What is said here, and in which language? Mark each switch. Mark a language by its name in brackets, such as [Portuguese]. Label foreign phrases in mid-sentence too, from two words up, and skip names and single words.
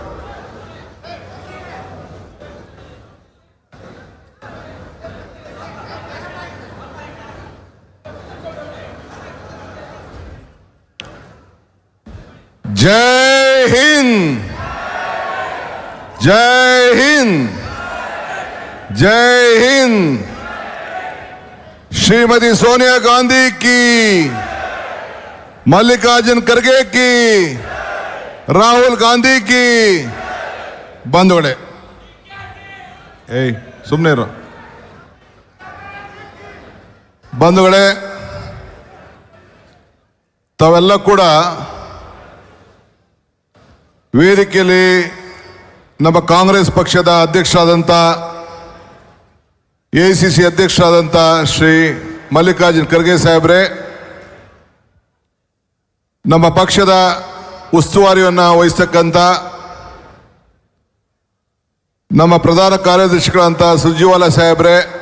[Hindi] जय हिंद, जय हिंद, जय हिंद. श्रीमती सोनिया गांधी की, मल्लिकार्जुन खड़गे की, राहुल गांधी की. [Kannada] ಬಂಧುಗಳೇ, ಸುಮ್ಮನೆ ಇರೋ ಬಂಧುಗಳೇ, ತಾವೆಲ್ಲ ಕೂಡ ವೇದಿಕೆಯಲ್ಲಿ ನಮ್ಮ ಕಾಂಗ್ರೆಸ್ ಪಕ್ಷದ ಅಧ್ಯಕ್ಷರಾದಂಥ ಎಐಸಿಸಿ ಅಧ್ಯಕ್ಷರಾದಂಥ ಶ್ರೀ ಮಲ್ಲಿಕಾರ್ಜುನ್ ಖರ್ಗೆ ಸಾಹೇಬ್ರೆ, ನಮ್ಮ ಪಕ್ಷದ ಉಸ್ತುವಾರಿಯನ್ನು ವಹಿಸ್ತಕ್ಕಂಥ ನಮ್ಮ ಪ್ರಧಾನ ಕಾರ್ಯದರ್ಶಿಗಳಂತ ಸುರ್ಜೇವಾಲಾ ಸಾಹೇಬ್ರೆ,